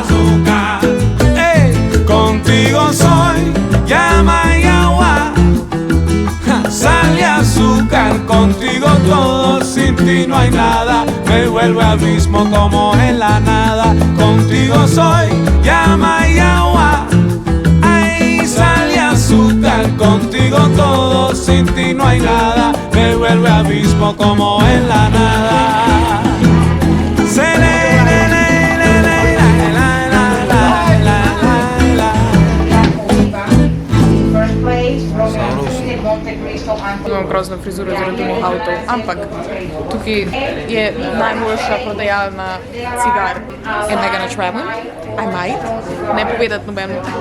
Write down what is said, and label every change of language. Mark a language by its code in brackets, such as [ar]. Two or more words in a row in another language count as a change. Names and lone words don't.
[es] Ey, contigo soy llama y agua, sal y azúcar, contigo todo, sin ti no hay nada, me vuelve abismo como en la nada. Contigo soy llama y agua, ay, sal y azúcar, contigo todo, sin ti no hay nada, me vuelve abismo como en la nada. [en] First place, Rogaland, Monte Cristo, [sl] Imam grozno frizuro zaradi mojih avtov, ampak tukaj je najboljša prodajalna cigar. [en] Am I gonna travel? I might. [sl] Ne povedati nobeno.